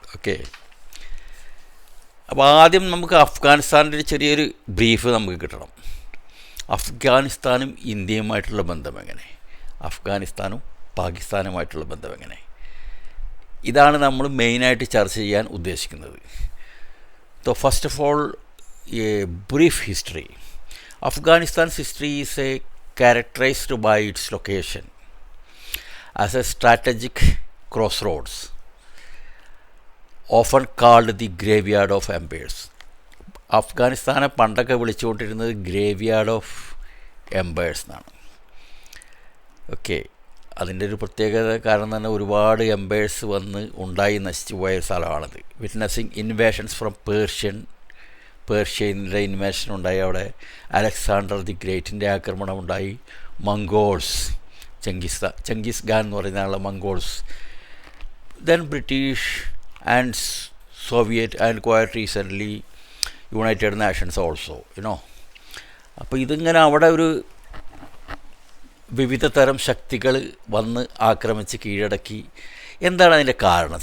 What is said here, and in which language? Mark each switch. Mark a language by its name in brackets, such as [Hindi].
[Malayalam] Okay, അപ്പോൾ ആദ്യം നമുക്ക് അഫ്ഗാനിസ്ഥാൻ്റെ ഒരു ചെറിയൊരു ബ്രീഫ് നമുക്ക് കിട്ടണം. അഫ്ഗാനിസ്ഥാനും ഇന്ത്യയുമായിട്ടുള്ള ബന്ധം എങ്ങനെ, അഫ്ഗാനിസ്ഥാനും പാകിസ്ഥാനുമായിട്ടുള്ള ബന്ധം എങ്ങനെ, ഇതാണ് നമ്മൾ മെയിനായിട്ട് ചർച്ച ചെയ്യാൻ ഉദ്ദേശിക്കുന്നത്. [English] So first of all, a brief history. Afghanistan's history is characterized by its location as a strategic crossroads, often called the graveyard of empires. [Malayalam] അഫ്ഗാനിസ്ഥാനെ പണ്ടൊക്കെ വിളിച്ചുകൊണ്ടിരുന്നത് ഗ്രേവ്യാർഡ് ഓഫ് എംപയേഴ്സ് എന്നാണ്. ഓക്കെ, അതിൻ്റെ ഒരു പ്രത്യേകത കാരണം തന്നെ ഒരുപാട് എംപയേഴ്സ് വന്ന് ഉണ്ടായി നശിച്ചു പോയ സ്ഥലമാണത്. [English] witnessing invasions from [Malayalam] പേർഷ്യൻ്റെ ഇൻവേഷൻ ഉണ്ടായി, അവിടെ അലക്സാണ്ടർ ദി ഗ്രേറ്റിൻ്റെ ആക്രമണം ഉണ്ടായി, മംഗോൾസ്, ചെങ്കിസ് ഖാൻ എന്ന് പറയുന്ന ആളുടെ Mongols, [English] then British and Soviet and quite recently United Nations also, [Malayalam] അപ്പോൾ ഇതിങ്ങനെ അവിടെ ഒരു വിവിധ തരം ശക്തികൾ വന്ന് ആക്രമിച്ച് കീഴടക്കി. എന്താണ് അതിൻ്റെ കാരണം?